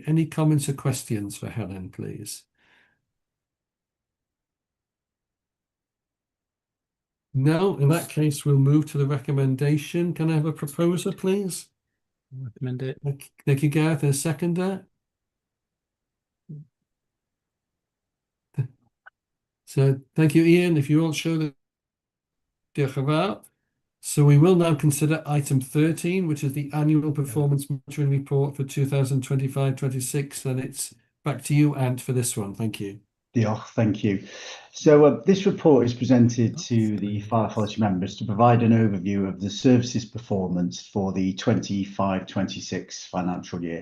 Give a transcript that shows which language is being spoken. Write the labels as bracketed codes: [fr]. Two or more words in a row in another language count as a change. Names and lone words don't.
[en] Any comments or questions for Helen, please? No, in that case, we'll move to the recommendation. Can I have a proposer, please? Recommend it. Thank you, Gareth, and a seconder. So thank you, Ian. If you all show the [cy] diolch yn fawr. [en] So we will now consider item 13, which is the annual performance monitoring report for 2025-26. And it's back to you, Ant, for this one. Thank you. Diolch, thank you. So this report is presented to the Fire Authority members to provide an overview of the services performance for the 25-26 financial year.